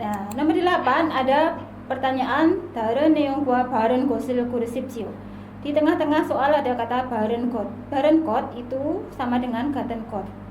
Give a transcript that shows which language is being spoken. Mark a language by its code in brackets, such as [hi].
[id] Nah, nomor 8 ada pertanyaan [ko] 다른 내용과 바른 것을 고르십시오. [id] Di tengah-tengah soal ada kata [ko] 바른 것. 바른 것 [id] itu sama dengan [ko] 같은 것.